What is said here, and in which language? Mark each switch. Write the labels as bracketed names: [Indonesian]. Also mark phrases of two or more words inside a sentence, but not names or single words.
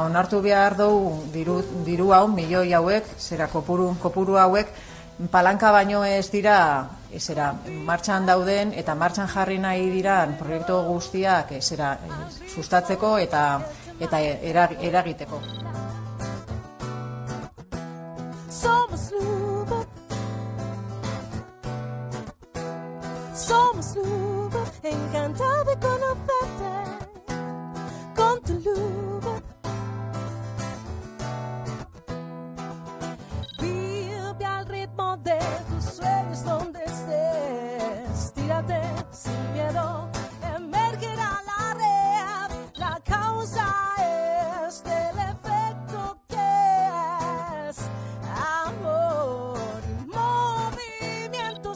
[Basque] onartu behar dugu diru hau, milioi hauek, zera kopuru hauek, palanka baino ez dira martxan dauden eta martxan jarri nahi diran proiektu guztiak sustatzeko eta eragiteko. [Spanish] Somos Luba, somos Luba, encantada de conocerte con tu Luba. Vive al ritmo de tus sueños donde estés, tírate sin miedo, emergerá la red, la causa es del efecto que es amor y movimiento.